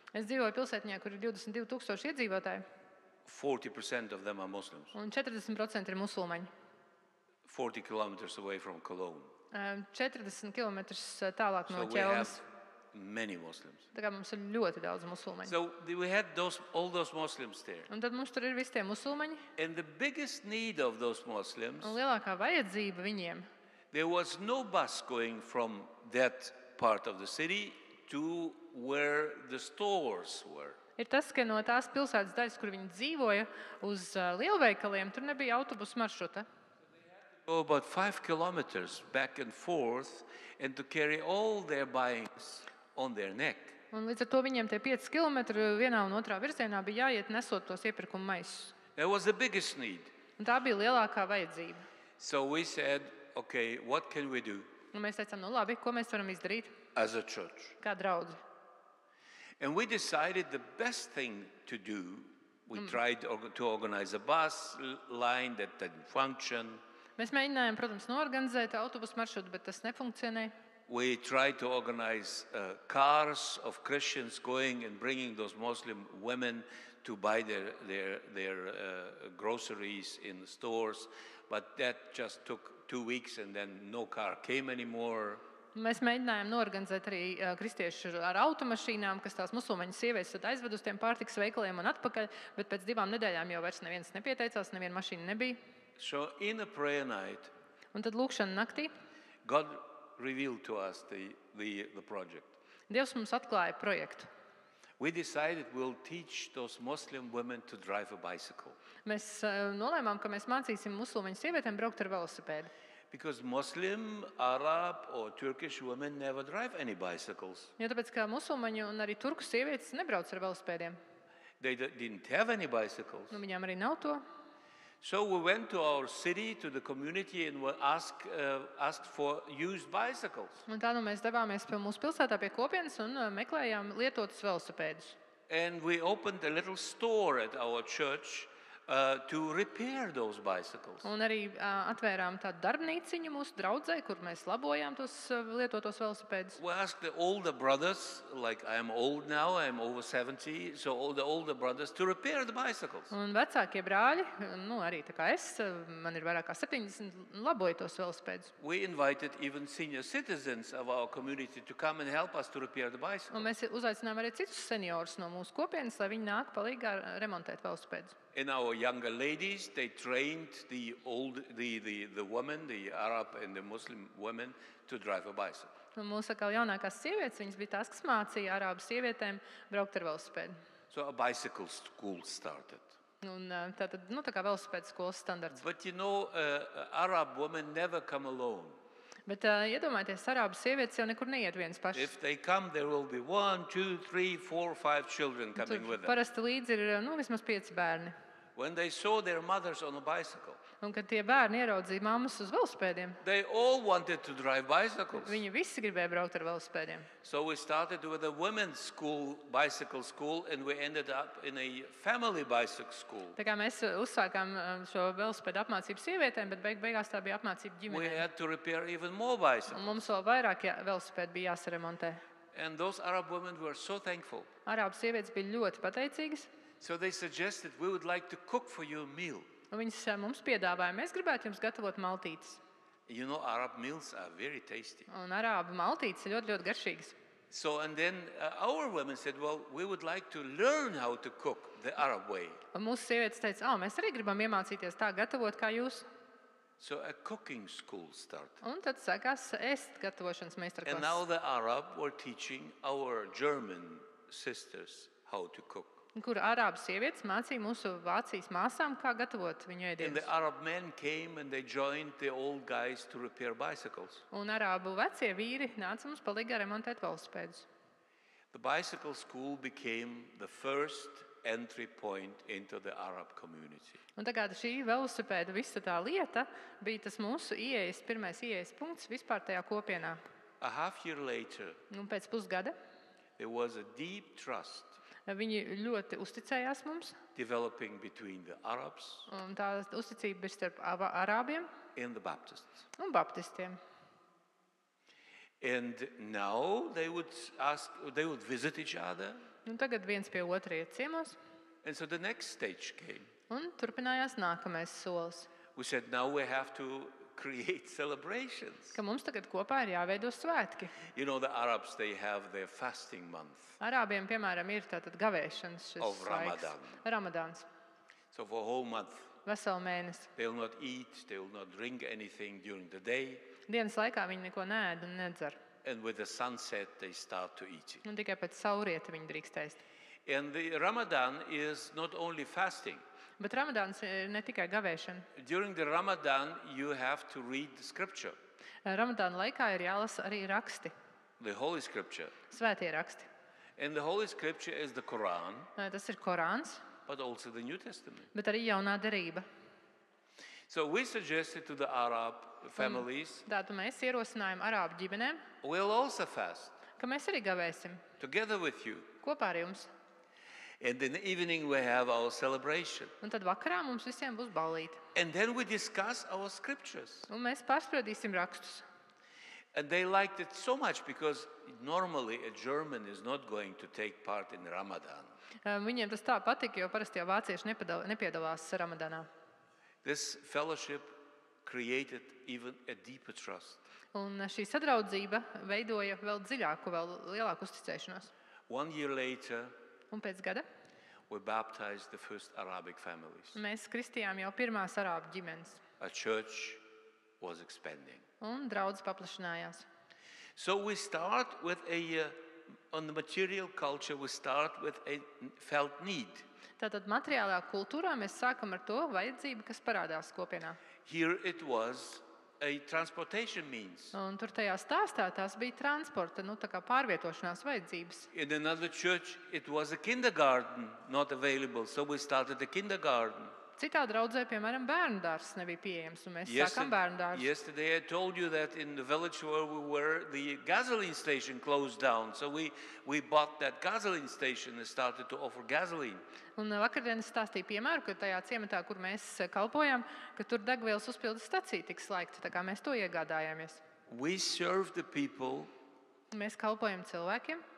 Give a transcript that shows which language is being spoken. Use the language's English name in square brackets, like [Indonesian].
[Latvian] Es dzīvoju pilsētņā, kur ir 22,000 iedzīvotāji, [English] 40% of them are Muslims, [Latvian] un 40% ir musulmaņi. [English] 40 kilometers away from Cologne. [Latvian] 40 km tālāk [English] So [Latvian] no [English] we have [Latvian] Ķelnes. [English] many Muslims. [Latvian] Tā kā mums ir ļoti daudz musulmaņu. [English] So we had all those Muslims there. [Latvian] Un tad mums tur ir visi tie musulmaņi, [English] And the biggest need of those Muslims, [Latvian] un lielākā vajadzība viņiem [English] there was no bus going from that part of the city to where the stores were. [Latvian] ir tas, ka no tās pilsētas daļas, kur viņi dzīvoja, uz lielveikaliem, tur nebija autobusu maršruta. [English] Go about 5 kilometers back and forth and to carry all their buyings on their neck. [Latvian] Un līdz ar to viņiem tie 5 km vienā un otrā virzienā bija jāiet nesot tos iepirkuma maisus. [English] That was the biggest need. [Latvian] Un tā bija lielākā vajadzība. [English] So we said, okay, what can we do [Latvian] Un mēs teicām, nu labi, ko mēs varam izdarīt [English] as a church? [Latvian] kā draudzi. [English] And we decided the best thing to do, we tried to organize a bus line that didn't function. [Latvian] Mēs mēģinājām, protams, norganizēt autobusu maršrutu, bet tas nefunkcionēja. [English] We tried to organize cars of Christians going and bringing those Muslim women to buy their groceries in the stores. But that just took 2 weeks and then no car came anymore. [Latvian] Mēs mēģinājām norganizēt arī kristiešu ar automašīnām, kas tās musulmaņu sievietes tad aizved uz tiem pārtikas veikaliem un atpakaļ, bet pēc 2 nedēļām jau vairs neviens nepieteicās, neviena mašīna nebija. [English] So in a prayer night, [Latvian] Un tad lūkšana naktī [English] God revealed to us the project. [Latvian] Dievs mums atklāja projektu. [English] We decided we'll teach those Muslim women to drive a bicycle. [Latvian] Mēs nolēmām, ka mēs mācīsim musulmaņu sievietēm braukt ar velosipēdu. [English] Because Muslim, Arab or Turkish women never drive any bicycles. [Latvian] Jo tāpēc, ka musulmaņu un arī turku sievietes nebrauc ar velosipēdiem. [English] They didn't have any bicycles. [Latvian] Nu, viņām arī nav to. [English] So we went to our city, to the community, and we asked for used bicycles. [Latvian] Un tā nu mēs devāmies pie mūsu pilsētā pie kopienas un meklējām lietotus velosipēdus. [English] And we opened a little store at our church to repair those bicycles. [Latvian] Un arī atvērām tādu darbnīciņu mūsu draudzē, kur mēs labojām tos lietotos velosipēdus. [English] We asked the older brothers, like I'm old now, I'm over 70, so all the older brothers to repair the bicycles. [Latvian] Un vecākie brāļi, nu arī tā kā es, man ir vairāk kā 70, laboju tos velosipēdus. [English] We invited even senior citizens of our community to come and help us to repair the bicycles. [Latvian] Un mēs uzaicinājām arī citus seniorus no mūsu kopienas, lai viņi nāk palīgā remontēt velosipēdus. [English] And our younger ladies, they trained the women, the Arab and the Muslim women, to drive a bicycle. [Latvian] Un mūsu atkal jaunākās sievietes, viņas bija tās, kas mācīja arābu sievietēm braukt ar velosipēdu. [English] So a bicycle school started. [Latvian] Un tātad, nu tā kā velosipēdu skolas standarts. [English] But you know, Arab women never come alone. [Latvian] Bet iedomājieties, arābu sievietes jau nekur neiet vienas pašas. [English] If they come, there will be 1, 2, 3, 4, 5 children coming [Latvian] Tur [English] with them. [Latvian] parasti līdzi ir vismaz 5 bērni. [English] When they saw their mothers on a bicycle, [Latvian] Un kad tie bērni ieraudzīja mammas uz velosipēdiem, [English] they all wanted to drive bicycles. [Latvian] viņi visi gribēja braukt ar velosipēdiem. [English] So we started with a women's school, bicycle school, and we ended up in a family bicycle school. [Latvian] Tā kā mēs uzsākām šo velosipēdu apmācību sievietēm, bet beigās tā bija apmācība [English] We [Latvian] ģimenēm. [English] had to repair even more bicycles. [Latvian] Un mums vēl vairāk velosipēdu bija jāsaremontē. [English] And those Arab women were so thankful. [Latvian] Arābu sievietes bija ļoti pateicīgas. [English] So they suggested, we would like to cook for you a meal. [Latvian] Un viņas mums piedāvāja, mēs gribētu jums gatavot maltītes. [English] You know, Arab meals are very tasty. [Latvian] Un arābu maltītes ir ļoti, ļoti garšīgas. [English] So, and then our women said, well, we would like to learn how to cook the Arab way. [Latvian] Un mūsu sievietes teica, mēs arī gribam iemācīties tā gatavot kā jūs. [English] So a cooking school started. [Latvian] Un tad sākās ēst gatavošanas [English] And [Latvian] meistarklases. [English] now the Arab were teaching our German sisters how to cook. [Latvian] Kur arābu sievietes mācīja mūsu Vācijas māsām, kā gatavot viņu [English] And [Latvian] ēdienus. [English] the Arab men came and they joined the old guys to repair bicycles. [Latvian] Un arābu vecie vīri nāca mums palīgā remontēt velospēdus. [English] The bicycle school became the first entry point into the Arab community. [Latvian] Un tagad šī velosipēda visa tā lieta bija tas mūsu pirmais ieejas punkts vispār tajā kopienā. [English] A half year later, [Latvian] Un pēc pusgada [English] there was a deep trust [Latvian] viņi ļoti uzticējās mums. [English] developing between the Arabs [Latvian] Un tā uzticība bija starp arābiem [English] and the Baptists. [Latvian] un baptistiem. [English] And now they would visit each other. [Latvian] Un tagad viens pie otra iet ciemos. [English] And so the next stage came. [Latvian] Un turpinājās nākamais solis, [English] We said, now we have to create celebrations. [Latvian] ka mums tagad kopā ir jāveido svētki. [English] You know, the Arabs, they have their fasting month. [Latvian] Arābiem, piemēram, ir tātad gavēšanas šis [English] Of Ramadan. [Latvian] Ramadāns. [English] So for a whole month, [Latvian] Veselu mēnesi. [English] they will not eat, they will not drink anything during the day. [Latvian] Dienas laikā viņi neko neēd un nedzer. [English] And with the sunset, they start to eat it. [Latvian] Un tikai pēc saulrieta viņi drīkst ēst. [English] And the Ramadan is not only fasting. [Latvian] Bet Ramadāns ir ne tikai gavēšana. [English] During the Ramadan, you have to read the scripture, [Latvian] Ramadāna laikā ir jālasa arī raksti, [English] the Holy Scripture. [Latvian] svētie raksti. [English] And the Holy Scripture is the Quran, [Latvian] Tas ir Korāns, [English] but also the New Testament. [Latvian] bet arī jaunā derība. [English] So we suggested to the Arab families, [Latvian] Tātad mēs ierosinājām arābu ģimenēm, [English] we'll also fast [Latvian] ka mēs arī gavēsim [English] together with you. [Latvian] kopā ar jums. [English] And in the evening, we have our celebration. [Latvian] Un tad vakarā mums visiem būs ballīte. [English] And then we discuss our scriptures. [Latvian] Un mēs pārspriedīsim rakstus. [English] And they liked it so much because normally a German is not going to take part in Ramadan. [Latvian] Viņiem tas tā patika, jo parasti jau vācieši nepiedalās Ramadānā. [English] This fellowship created even a deeper trust. [Latvian] Un šī sadraudzība veidoja vēl dziļāku, vēl lielāku uzticēšanos. [English] 1 year later, [Latvian] Un pēc gada [English] we baptized the first Arabic families. [Latvian] mēs kristījām jau pirmās arābu ģimenes. [English] A church was expanding. [Latvian] Un draudz paplašinājās. [English] So we start with on the material culture, we start with a felt need. [Latvian] Tātad materiālā kultūrā mēs sākam ar to vajadzību, kas parādās kopienā. [English] Here it was a transportation means. [Latvian] Un tur tajā stāstā tās bija transporta, tā kā pārvietošanās vajadzības. [English] In another church, it was a kindergarten not available, so we started a kindergarten. [Latvian] Citā draudzē, piemēram, bērndārs nebija pieejams, un mēs sākām bērndārstu. [English] Yesterday I told you that in the village where we were, the gasoline station closed down, so we bought that gasoline station and started to offer gasoline. [Latvian] Un vakardien es stāstīju piemēru, ka tajā ciematā, kur mēs kalpojam, ka tur degvielas uzpildes stacija tiks slēgta, tā kā mēs to iegādājāmies. [English] We serve the people [Latvian] Mēs kalpojam cilvēkiem